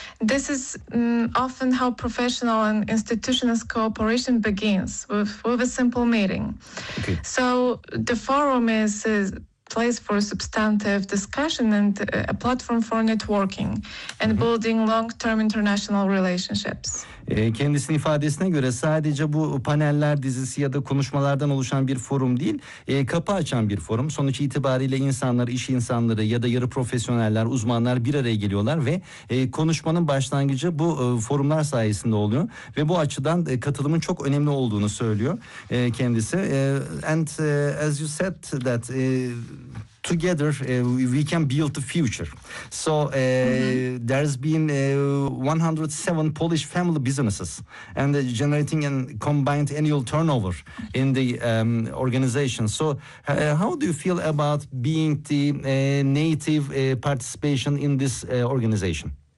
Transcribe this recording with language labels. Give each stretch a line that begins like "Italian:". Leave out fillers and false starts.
English: This is often how professional and institutional cooperation begins, with a simple meeting. Okay. So the forum is a place for substantive discussion and a platform for networking and building long-term international relationships.
Turkish: Kendisinin ifadesine göre sadece bu paneller dizisi ya da konuşmalardan oluşan bir forum değil, kapı açan bir forum. Sonuç itibariyle insanlar, iş insanları ya da yarı profesyoneller, uzmanlar bir araya geliyorlar ve konuşmanın başlangıcı bu forumlar sayesinde oluyor. Ve bu açıdan katılımın çok önemli olduğunu söylüyor kendisi.
English: And as you said that... together we can build the future. So there's been 107 Polish family businesses and generating a combined annual turnover in the organization. So how do you feel about being the native participation in this organization?